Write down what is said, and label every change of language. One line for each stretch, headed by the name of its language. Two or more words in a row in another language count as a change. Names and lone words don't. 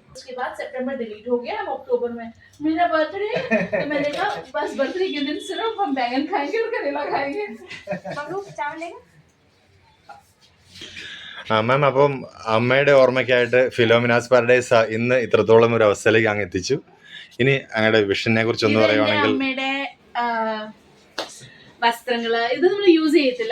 Hindi: उसके बाद सितंबर डिलीट हो गया, अब अक्टूबर में मेरा बर्थडे, तो मैंने कहा बस बर्थडे के दिन सिर्फ हम बैंगन खाएंगे और करेला खाएंगे।
Malayalam: മാം, അപ്പം അമ്മയുടെ ഓർമ്മയ്ക്കായിട്ട് ഫിലോമിനാസ് പാരഡൈസ് ഇന്ന് ഇത്രത്തോളം ഒരു അവസ്ഥയിലേക്ക് അങ്ങ് എത്തിച്ചു. ഇനി അങ്ങയുടെ വിഷനെ കുറിച്ച് ഒന്ന് പറയുവാണെങ്കിൽ, അമ്മയുടെ വസ്ത്രങ്ങള് ഇത് നമ്മൾ യൂസ് ചെയ്യത്തില്ല.